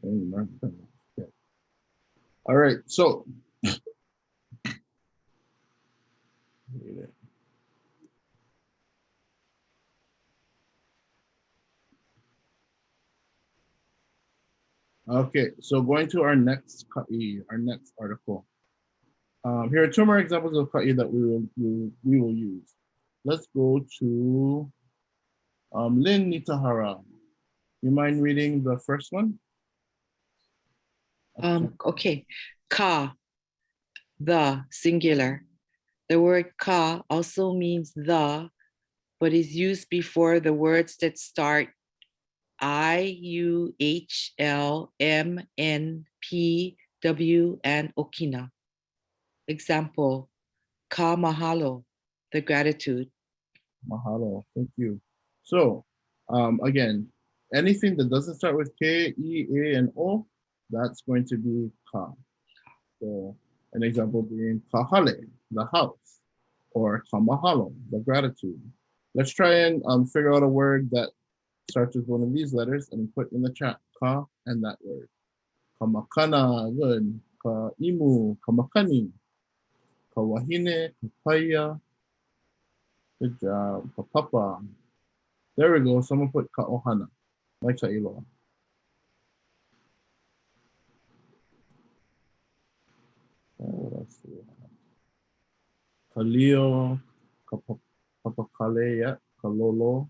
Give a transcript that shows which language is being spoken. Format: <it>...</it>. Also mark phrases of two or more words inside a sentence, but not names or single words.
<en>Okay. All right, so. Okay, so going to our next kaʻi, our next article. Here are two more examples of kaʻi that we will use. Let's go to Lynn Nitahara. You mind reading the first one? Okay. Ka, the, singular. The word ka also means the, but is used before the words that start I, U, H, L, M, N, P, W, and Okina. Example,</en> <haw>ka mahalo,</haw> <en>the gratitude. Mahalo, thank you. So, again, anything that doesn't start with K, E, A, and O, that's going to be ka. So, an example being kahale, the house, or kamahalo, the gratitude. Let's try and figure out a word that starts with one of these letters and put in the chat ka and that word. Kamakana, good.</en> <haw>Ka imu, kamakani. Kawahine, kapaya.</haw> <en>Good job. Kapapa. There we go. Someone put</en> <haw>ka ohana.</haw> <en>Like Iloa. What else do we have?</en> <haw>Kalio, kapakale, yeah. Kalolo.</haw>